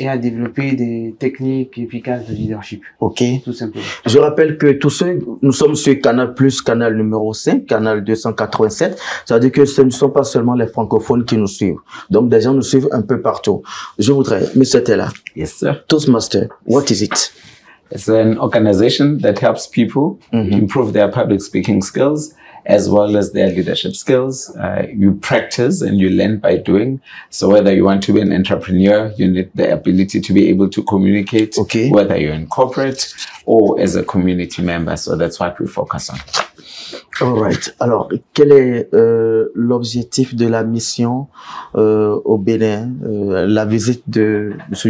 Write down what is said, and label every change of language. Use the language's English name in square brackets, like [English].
[French] Et à développer des techniques efficaces de leadership. Ok. Tout simplement. Je rappelle que tous ceux, nous sommes sur Canal+, canal numéro 5, canal 287. Ça veut dire que ce ne sont pas seulement les francophones qui nous suivent. Donc, des gens nous suivent un peu partout. Je voudrais, Mr. Taylor. [English] Yes, sir. Toastmaster, what is it? It's an organization that helps people improve their public speaking skills as well as their leadership skills. You practice and you learn by doing. So whether you want to be an entrepreneur, you need the ability to be able to communicate, whether you're in corporate or as a community member. So that's what we focus on. All right. [French] Alors, quel est l'objectif de la mission au Bénin, la visite de M.